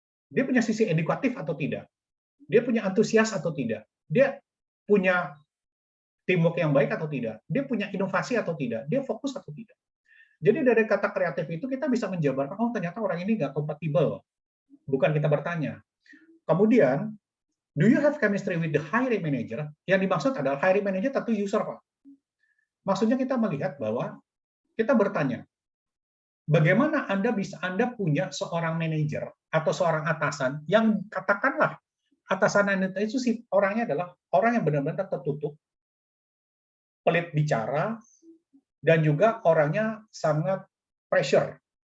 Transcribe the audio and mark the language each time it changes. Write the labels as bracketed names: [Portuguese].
[Indonesian] Dia punya sisi edukatif atau tidak? Dia punya antusias atau tidak? Dia punya teamwork yang baik atau tidak? Dia punya inovasi atau tidak? Dia fokus atau tidak? Jadi dari kata kreatif itu kita bisa menjabarkan, oh ternyata orang ini nggak kompatibel. Bukan kita bertanya. Kemudian, [English] do you have chemistry with the hiring manager? [Indonesian] Yang dimaksud adalah hiring manager tentu user, Pak. Maksudnya kita melihat bahwa kita bertanya, bagaimana Anda punya seorang manajer atau seorang atasan yang katakanlah atasan Anda itu sih orangnya adalah orang yang benar-benar tertutup, pelit bicara, dan juga orangnya sangat pressure.